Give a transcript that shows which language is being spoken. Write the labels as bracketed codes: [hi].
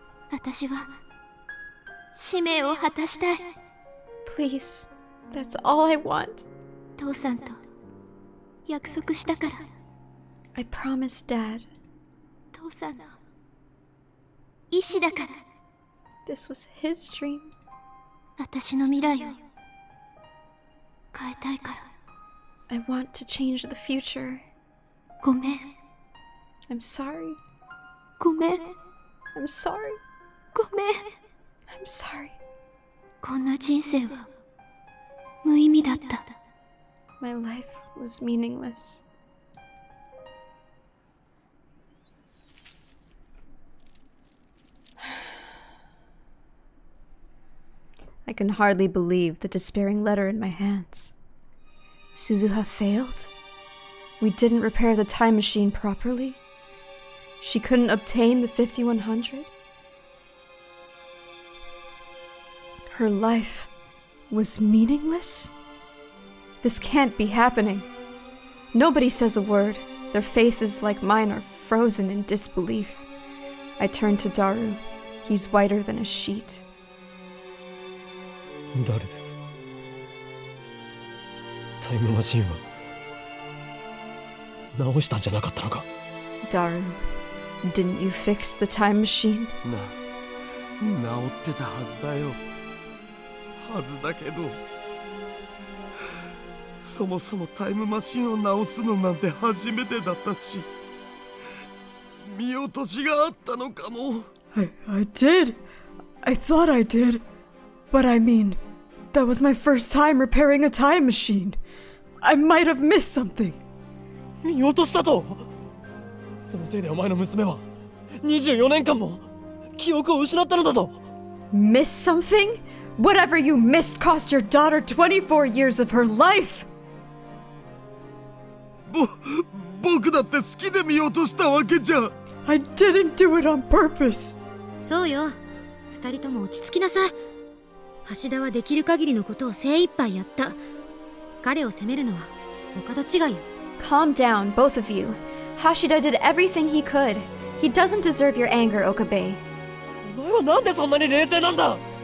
[ja] 私は使命を果たしたい。 [en] Please, that's all I want. [ja] 父さんと約束したから。 [en] I promised Dad. [ja] 父さんの意志だから。 [en] This was his dream. [ja] 私の未来を変えたいから。 [en] I want to change the future. [ja] ごめん。 [en] I'm sorry. [ja] ごめん。 [en] I'm sorry. [ja] ごめん。 [en] I'm sorry. [ja] こんな人生は無意味だった。 [en] My life was meaningless. I can hardly believe the despairing letter in my hands. Suzuha failed? We didn't repair the time machine properly? She couldn't obtain the 5100? Her life was meaningless? This can't be happening. Nobody says a word. Their faces, like mine, are frozen in disbelief. I turn to Daru. He's whiter than a sheet. [ja] 誰？タイムマシンは直したんじゃなかったのか？ [en] Daru, didn't you fix the time machine? [ja] 治ってたはずだよ。はずだけど、そもそもタイムマシンを直すのなんて初めてだったし、見落としがあったのかも。 [en] I did. I thought I did. But I mean, that was my first time repairing a time machine. I might have missed something. [ja] 見落としたと？そのせいでお前の娘は24年間も記憶を失ったのだぞ。 [en] Miss something? Whatever you missed cost your daughter 24 years of her life! [ja] 僕だって好きで見落としたわけじゃ。 [en] I didn't do it on purpose. [ja] そうよ。二人とも落ち着きなさい。橋田はできる限りのことを精一杯やった。彼を責めるのはお門違いよ。 [en] Calm down, both of you. Hashida did everything he could. He doesn't deserve your anger, Okabe. [ja] お前はなんでそんなに冷静なんだ？